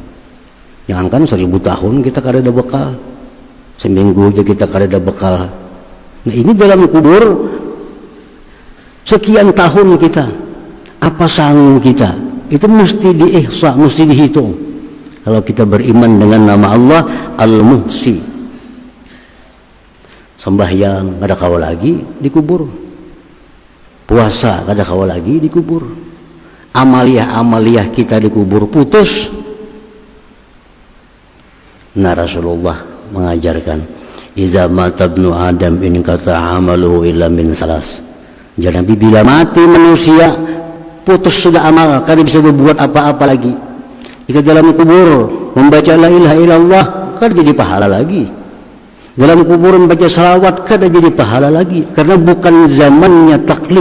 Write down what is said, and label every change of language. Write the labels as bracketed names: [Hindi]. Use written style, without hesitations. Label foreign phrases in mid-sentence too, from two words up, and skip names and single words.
[Indonesian] Jangankan 1000 tahun kita [Banjar] kada ada bekal, [Indonesian] seminggu aja kita [Banjar] kada ada bekal. [Indonesian] Nah, ini dalam kubur sekian tahun kita, apa sanggup kita? Itu mesti diihsa, mesti dihitung. Kalau kita beriman dengan nama Allah Al-Muhsi, sembahyang [Banjar] kada kawa lagi [Indonesian] di kubur, puasa [Banjar] kada kawa lagi [Indonesian] di kubur, amaliyah kita di kubur putus. Nah, Rasulullah mengajarkan, [Arabic] idza mata ibnu adam in qata amaluhu illa min salas. [Indonesian] Jadi bila mati manusia, putus sudah amal, [Banjar] kada bisa [Indonesian] berbuat apa-apa lagi. Kita dalam kubur membaca la ilaha illallah, kan jadi pahala lagi. Dalam kuburan baca salawat kan jadi pahala lagi, karena bukan zamannya taklif.